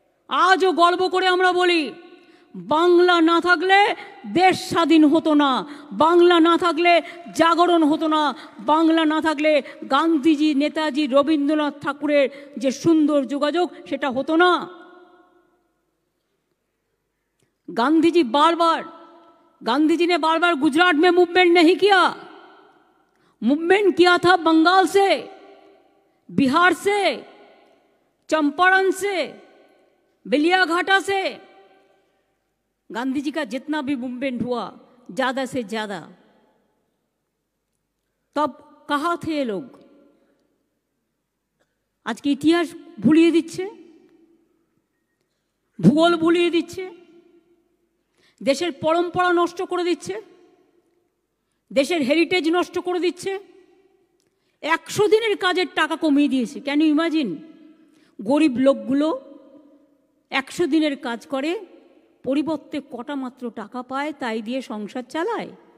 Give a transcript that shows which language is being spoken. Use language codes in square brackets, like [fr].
[bn] আজও গর্ব করে আমরা বলি, বাংলা না থাকলে দেশ স্বাধীন হতো না, বাংলা না থাকলে জাগরণ হতো না, বাংলা না থাকলে গান্ধীজি, নেতাজি, রবীন্দ্রনাথ ঠাকুরের যে সুন্দর যোগাযোগ সেটা হতো না। [hi] गांधी जी ने बार बार गुजरात में मूवमेंट नहीं किया, मूवमेंट किया था बंगाल से, बिहार से, चंपारण से, बेलियाघाटा से। गांधी जी का जितना भी मूवमेंट हुआ ज्यादा से ज्यादा, तब कहाँ थे ये लोग? [bn] आज के इतिहास भूलिए दिच्छे, भूगोल भूलिए दिच्छे, দেশের পরম্পরা নষ্ট করে দিচ্ছে, দেশের হেরিটেজ নষ্ট করে দিচ্ছে। 100 দিনের কাজের টাকা কমিয়ে দিয়েছে। [en] Can you imagine? [bn] গরিব লোকগুলো 100 দিনের কাজ করে, পরিবর্তে কটা মাত্র টাকা পায়, তাই দিয়ে সংসার চালায়।